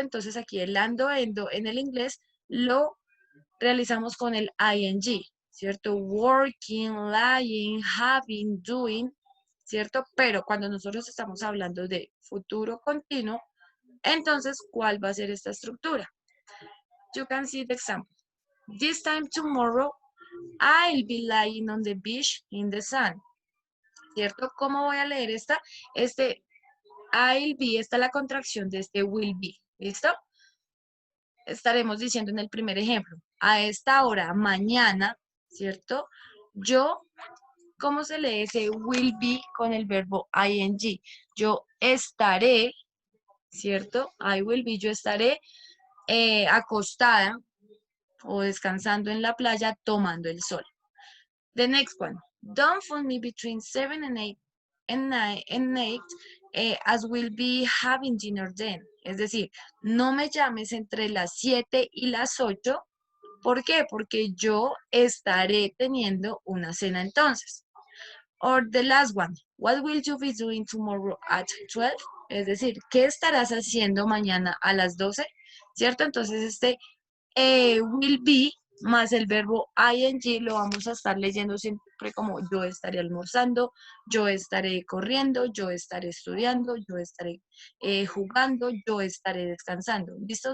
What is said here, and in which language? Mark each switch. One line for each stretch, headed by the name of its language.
Spanish: Entonces aquí el ando, endo en el inglés lo realizamos con el ing, ¿cierto?
English: Working, lying, having, doing,
Spanish: ¿cierto? Pero cuando nosotros estamos hablando de futuro continuo, entonces, ¿cuál va a ser esta estructura?
English: You can see the example. This time tomorrow, I'll be lying on the beach in the sun.
Spanish: ¿Cierto? ¿Cómo voy a leer esta?
English: I'll be,
Spanish: esta es la contracción de este will be. ¿Listo? Estaremos diciendo en el primer ejemplo, a esta hora, mañana, ¿cierto? Yo, ¿cómo se lee ese will be con el verbo ing? Yo estaré, ¿cierto?
English: I will be,
Spanish: yo estaré acostada o descansando en la playa tomando el sol.
English: The next one. Don't phone me between 7 and 8 as we'll be having dinner then.
Spanish: Es decir, no me llames entre las 7 y las 8. ¿Por qué? Porque yo estaré teniendo una cena entonces.
English: Or the last one. What will you be doing tomorrow at 12?
Spanish: Es decir, ¿qué estarás haciendo mañana a las 12? ¿Cierto? Entonces will be más el verbo ing lo vamos a estar leyendo siempre como yo estaré almorzando, yo estaré corriendo, yo estaré estudiando, yo estaré jugando, yo estaré descansando. ¿Listo?